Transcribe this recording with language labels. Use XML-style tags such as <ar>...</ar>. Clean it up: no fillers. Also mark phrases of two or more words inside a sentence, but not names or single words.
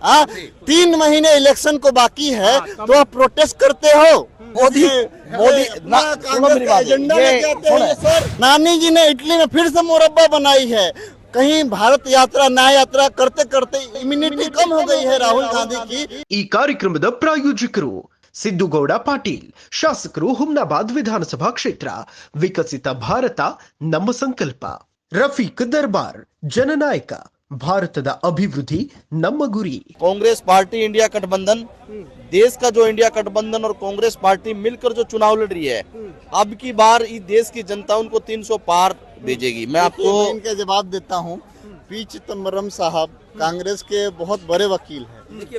<hi>3 महीने इलेक्शन को बाकी है तो आप प्रोटेस्ट करते हो। मोदी ना सुनो मेरी बात, एजेंडा लेके आते हैं ये सर। नानी जी ने इटली में फिर से मुरब्बा बनाई है। कहीं भारत यात्रा न्याय यात्रा करते करते इम्यूनिटी कम हो गई है राहुल गांधी की।</hi> <kn>ಈ ಕಾರ್ಯಕ್ರಮದ ಪ್ರಾಯೋಜಕರು ಸಿದ್ದುಗೌಡ ಪಾಟೀಲ್, ಶಾಸಕರು ಹುಮ್ನಾಬಾದ್ ವಿಧಾನಸಭಾ ಕ್ಷೇತ್ರ, ವಿಕಸಿತ ಭಾರತ ನಮ್ಮ ಸಂಕಲ್ಪ. ರಫೀಕ್ ದರ್ಬಾರ್, ಜನನಾಯಕ, ಭಾರತದ ಅಭಿವೃದ್ಧಿ ನಮ್ಮ ಗುರಿ.</kn> <hi>कांग्रेस पार्टी इंडिया गठबंधन, देश का जो इंडिया गठबंधन और कांग्रेस पार्टी मिलकर जो चुनाव लड़ रही है, अब की बार इस देश की जनता उनको 300 पार भेजेगी। मैं आपको इनका जवाब देता हूँ। पी चिदम्बरम साहब कांग्रेस के बहुत बड़े वकील हैं।</hi>